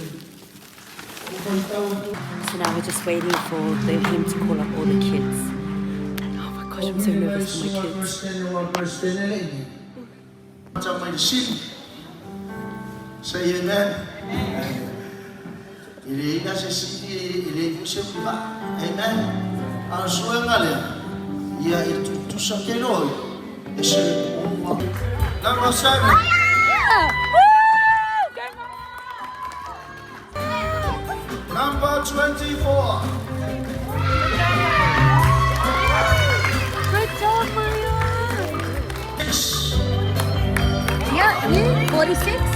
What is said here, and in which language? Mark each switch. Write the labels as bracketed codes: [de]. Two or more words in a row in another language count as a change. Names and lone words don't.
[en] So now we're just waiting for him to call up all the kids. And oh my gosh, I'm so nervous for my kids. Say amen. Amen. Ang suenga le, ia itu sakelo, Number 7. Number 24. Good job, Maya. Yeah, you 46.